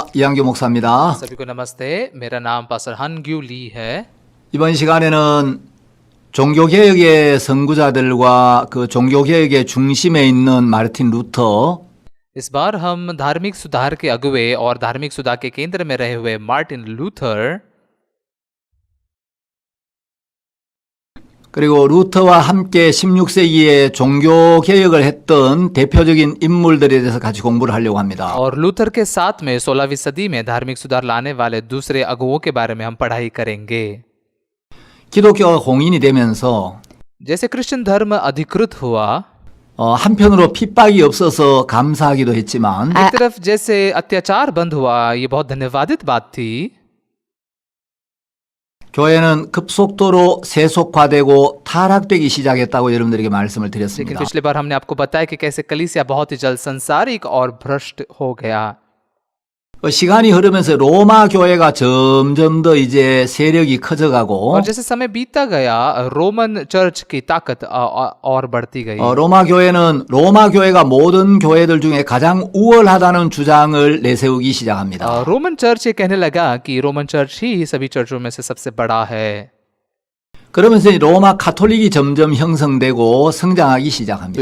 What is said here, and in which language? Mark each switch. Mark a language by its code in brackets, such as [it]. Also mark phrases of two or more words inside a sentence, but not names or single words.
[ko] 이한규 목사입니다. [hi] सभी को नमस्ते। मेरा नाम पास्टर हनग्यू ली है। [ko] 이번 시간에는 종교개혁의 선구자들과 그 종교개혁의 중심에 있는 마르틴 루터, [hi] इस बार हम धार्मिक सुधार के अगुवे और धार्मिक सुधार के केंद्र में रहे हुए मार्टिन लूथर [ko] 그리고 루터와 함께 16세기에 종교개혁을 했던 대표적인 인물들에 대해서 같이 공부를 하려고 합니다. [hi] और लूथर के साथ में 16वीं सदी में धार्मिक सुधार लाने वाले दूसरे अगुवों के बारे में हम पढ़ाई करेंगे। [ko] 기독교가 공인이 되면서 [hi] जैसे क्रिश्चियन धर्म अधिकृत हुआ, [ko] 한편으로 핍박이 없어서 감사하기도 했지만 [hi] एक तरफ जैसे अत्याचार बंद हुआ, ये बहुत धन्यवादित बात थी। [ko] 교회는 급속도로 세속화되고 타락되기 시작했다고 여러분들에게 말씀을 [hi] लेकिन [ko] 드렸습니다. [hi] पिछली बार हमने आपको बताया कि कैसे कलीसिया बहुत ही जल्द संसारिक और भ्रष्ट हो गया। [ko] 시간이 흐르면서 로마 교회가 점점 더 이제 세력이 커져가고 [hi] और जैसे समय बीतता गया, रोमन चर्च की ताकत और बढ़ती गई। [ko] 로마 교회는 로마 교회가 모든 교회들 중에 가장 우월하다는 주장을 내세우기 시작합니다. [hi] रोमन चर्च ये कहने लगा कि रोमन चर्च ही सभी चर्चों में से सबसे बड़ा है। [ko] 그러면서 로마 카톨릭이 점점 형성되고 성장하기 [hi] तो [ko] 시작합니다.